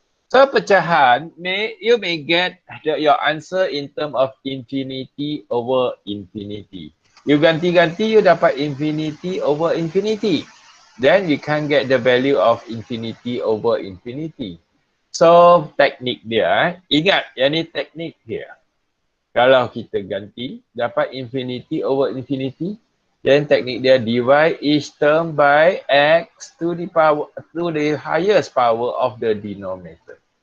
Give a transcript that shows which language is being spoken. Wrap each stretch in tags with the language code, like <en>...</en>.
<en>So pecahan, you may get your answer in term of infinity over infinity. You</en> <ms>ganti-ganti,</ms> <en>you dapat infinity over infinity. Then you can get the value of infinity over infinity.</en> <ms>So teknik dia, ingat yang ni teknik dia. Kalau kita ganti, dapat infinity over infinity.</ms> <en>Then teknik dia divide each term by x to the highest power of the denominator.</en>